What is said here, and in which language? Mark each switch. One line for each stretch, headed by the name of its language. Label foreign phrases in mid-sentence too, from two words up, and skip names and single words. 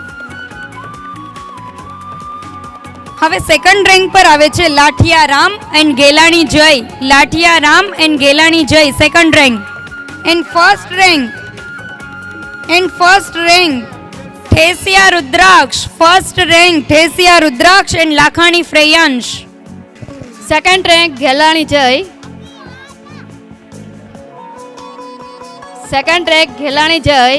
Gujarati: હવે
English: second rank
Gujarati: પર આવે છે લાઠિયા રામ એન્ડ ગેલાણી જય. લાઠિયા રામ એન્ડ ગેલાણી જય
English: second rank. in first rank Thesia Rudraksh, first rank Thesia Rudraksh and Lakhani Freyansh. Second rank Ghelani Jai. Second rank Ghelani Jai.